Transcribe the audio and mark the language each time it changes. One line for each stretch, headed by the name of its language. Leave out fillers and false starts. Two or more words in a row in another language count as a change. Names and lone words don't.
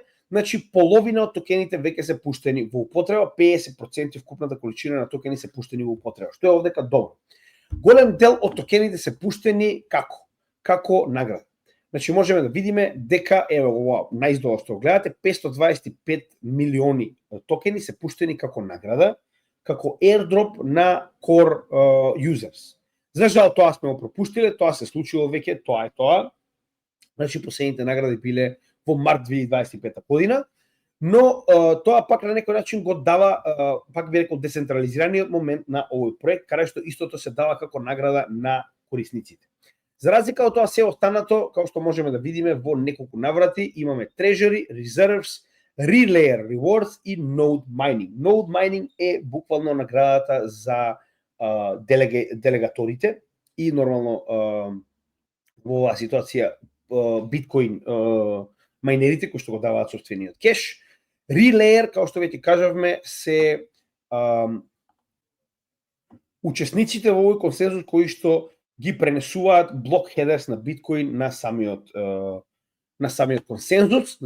Macedonian: Значи, половина од токените веќе се пуштени во употреба, 50% вкупната количина на токени се пуштени во употреба, што е овдека добро. Голем дел од токените се пуштени како награда. Значи, можеме да видиме дека, ова најиздолу што гледате, 525 милиони токени се пуштени како награда, како airdrop на
English: core users.
Macedonian: За жал тоа сме го пропуштиле, тоа се случило веќе, тоа е тоа. Значи, последните награди биле во март 2025 година, но тоа пак на некој начин го дава, пак би рекол, децентрализираниот момент на овој проект, каде што истото се дава како награда на корисниците. За разлика од тоа се останато, како што можеме да видиме во неколку наврати, имаме Treasury, Reserves, Relayer Rewards и Node Mining. Node Mining е буквално наградата за делегаторите и нормално во оваа ситуација биткоин мајнерите кои што го даваат собствениот кеш. Relayer, како што веќе кажавме, се учесниците во овој консензус кои што ги пренесуваат
English: block headers
Macedonian: на биткоин на самиот консензус.